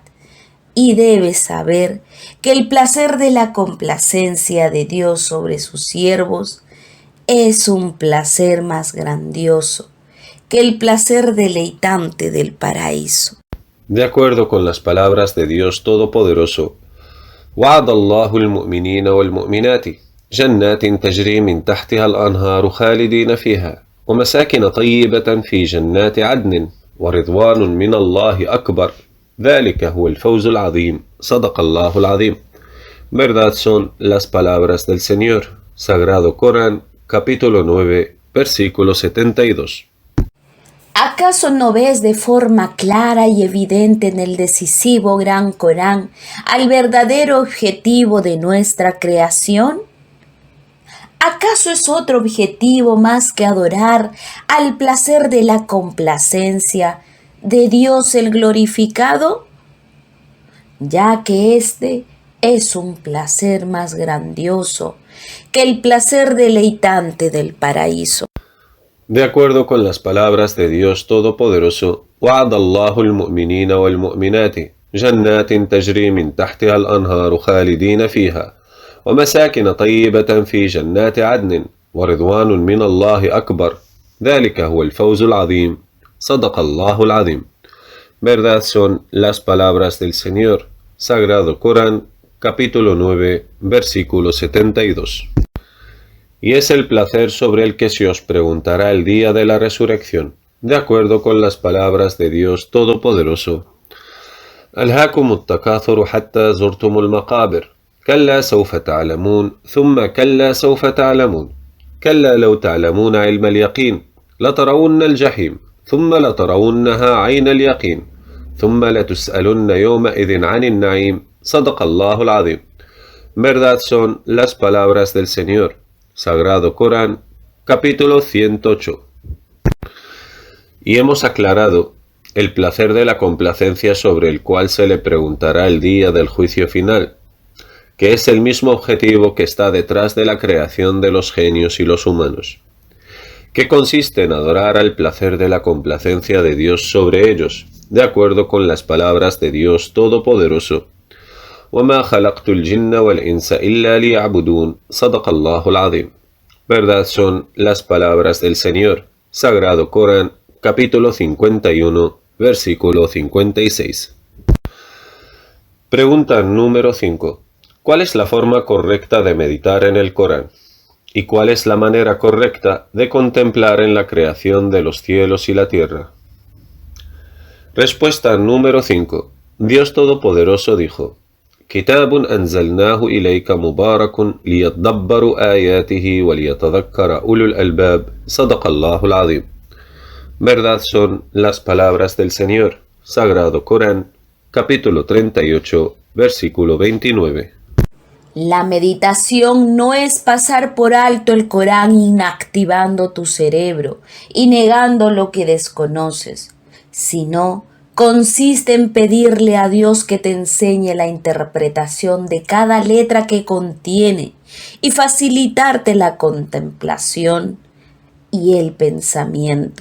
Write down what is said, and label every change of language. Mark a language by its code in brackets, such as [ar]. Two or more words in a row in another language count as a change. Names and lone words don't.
[es] Y debe saber que el placer de la complacencia de Dios sobre sus siervos es un placer más grandioso que el placer deleitante del paraíso. De acuerdo con las palabras de Dios Todopoderoso, [ar] وعد الله المؤمنين والمؤمنات جنات تجري من تحتها الأنهار خالدين فيها ومساكن طيبة في جنات عدن ورضوان من الله أكبر ذلك هو الفوز العظيم صدق الله العظيم. [es] Verdad son las palabras del Señor. Sagrado Corán, capítulo 9, versículo 72. ¿Acaso no ves de forma clara y evidente en el decisivo Gran Corán al verdadero objetivo de nuestra creación? ¿Acaso es otro objetivo más que adorar al placer de la complacencia de Dios el glorificado? Ya que este es un placer más grandioso que el placer deleitante del paraíso. De acuerdo con las palabras de Dios Todopoderoso, [ar] وعد الله المؤمنين والمؤمنات جنات تجري من تحتها الأنهار خالدين فيها ومساكن طيبة في جنات عدن ورضوان من الله أكبر ذلك هو الفوز العظيم صدق الله العظيم. [es] Verdad son las palabras del Señor. Sagrado Corán, capítulo 9, versículo 72. Y es el placer sobre el que se os preguntará el día de la resurrección, de acuerdo con las palabras de Dios Todopoderoso. [ar] ألهاكم التكاثر حتى زرتم المقابر كلا سوف تعلمون ثم كلا سوف تعلمون كلا لو تعلمون علم اليقين لترون الجحيم ثم لترونها عين اليقين ثم لتسألن يومئذ عن النعيم صدق الله العظيم. [es] Verdad son las palabras del Señor. Sagrado Corán, capítulo 108. Y hemos aclarado el placer de la complacencia sobre el cual se le preguntará el día del juicio final, que es el mismo objetivo que está detrás de la creación de los genios y los humanos, que consiste en adorar al placer de la complacencia de Dios sobre ellos, de acuerdo con las palabras de Dios Todopoderoso. [ar] وما خلقت الجن والإنس إلا ليعبدون صدق الله العظيم. [es] Verdad son las palabras del Señor. Sagrado Corán, capítulo 51, versículo 56. Pregunta número 5. ¿Cuál es la forma correcta de meditar en el Corán? ¿Y cuál es la manera correcta de contemplar en la creación de los cielos y la tierra? Respuesta número 5. Dios Todopoderoso dijo: [ar] كتاب أنزلناه إليك مبارك ليتدبروا آياته وليتذكر أولو الألباب صدق الله العظيم. [es] Verdad son las palabras del Señor. Sagrado Corán, capítulo 38, versículo 29. La meditación no es pasar por alto el Corán inactivando tu cerebro y negando lo que desconoces, sino consiste en pedirle a Dios que te enseñe la interpretación de cada letra que contiene y facilitarte la contemplación y el pensamiento.